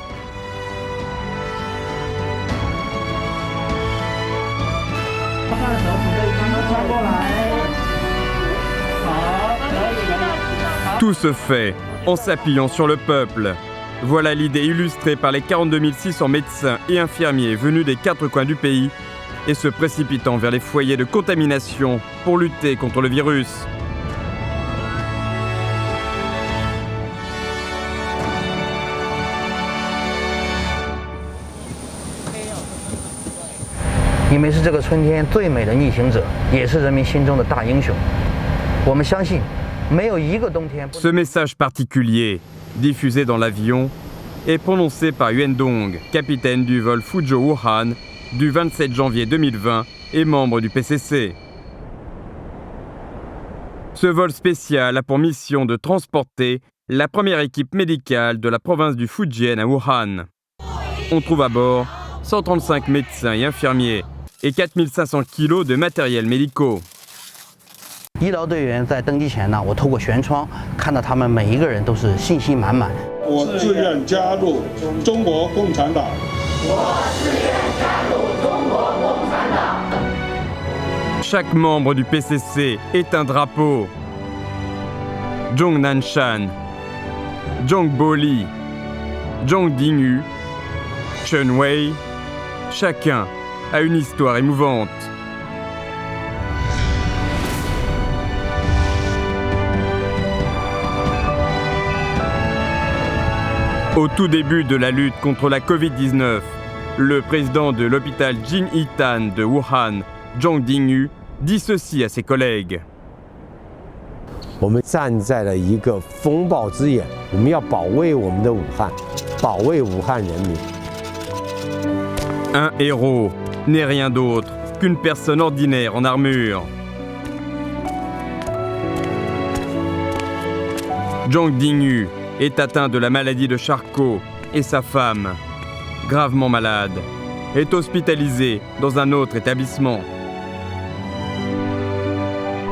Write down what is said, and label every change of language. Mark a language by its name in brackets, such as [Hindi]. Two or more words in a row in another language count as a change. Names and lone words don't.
[French] Tout se fait en s'appuyant sur le peuple. Voilà l'idée illustrée par les 42 600 médecins et infirmiers venus des 4 coins du pays et se précipitant vers les foyers de contamination pour lutter contre le virus. [Chinese] 你们是这个春天最美的逆行者，也是人民心中的大英雄。我们相信。 [French] Ce message particulier, diffusé dans l'avion, est prononcé par Yuan Dong, capitaine du vol Fuzhou-Wuhan du 27 janvier 2020 et membre du PCC. Ce vol spécial a pour mission de transporter la première équipe médicale de la province du Fujian à Wuhan. On trouve à bord 135 médecins et infirmiers et 4500 kilos de matériels médicaux. [Chinese] 医疗队员在登机前呢，我透过舷窗看到他们每一个人都是信心满满。我自愿加入中国共产党。我自愿加入中国共产党。 [French] Chaque membre du PCC est un drapeau. Zhong Nanshan, Zhong Boli, Zhong Dingyu, Chen Wei, chacun a une histoire émouvante. Au tout début de la lutte contre la Covid-19, le président de l'hôpital Jin-Yitan de Wuhan, Zhong Dingyu, dit ceci à ses collègues. [Chinese] 我们站在了一个风暴之眼，我们要保卫我们的武汉，保卫武汉人民。 [French] Un héros n'est rien d'autre qu'une personne ordinaire en armure. Zhong Dingyu est atteint de la maladie de Charcot et sa femme, gravement malade, est hospitalisée dans un autre établissement.